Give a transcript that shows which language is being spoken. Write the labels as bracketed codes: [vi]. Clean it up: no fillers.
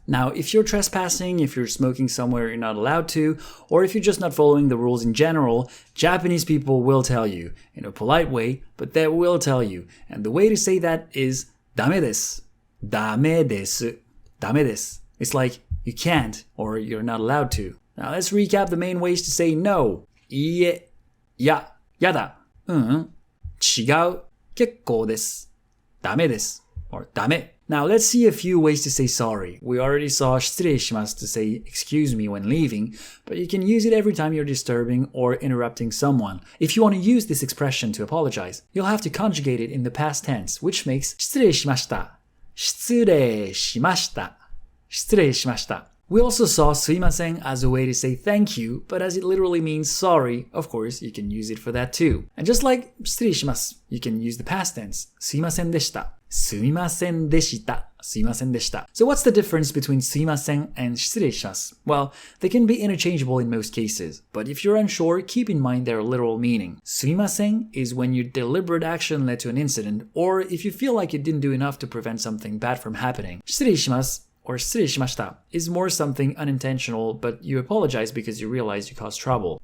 [en] Now, if you're trespassing, if you're smoking somewhere you're not allowed to, or if you're just not following the rules in general, Japanese people will tell you, in a polite way, but they will tell you. And the way to say that is [ja] ダメです. ダメです.ダメです. [en] It's like you can't or you're not allowed to. Now let's recap the main ways to say no. [ja] いいえ、や、やだ、違う、結構です、ダメです or ダメ. [en] Now let's see a few ways to say sorry. We already saw 失礼します to say excuse me when leaving, but you can use it every time you're disturbing or interrupting someone. If you want to use this expression to apologize, you'll have to conjugate it in the past tense, which makes [ja] 失礼しました、失礼しました、失礼しました. [en] We also saw すいません as a way to say thank you, but as it literally means sorry, of course, you can use it for that too. And just like 失礼します, you can use the past tense, [ja] すいませんでした、すいませんでした、すいませんでした. [en] So what's the difference between すいません and 失礼します? Well, they can be interchangeable in most cases, but if you're unsure, keep in mind their literal meaning. すいません is when your deliberate action led to an incident, or if you feel like you didn't do enough to prevent something bad from happening. 失礼します or 失礼しました is more something unintentional, but you apologize because you realize you caused trouble.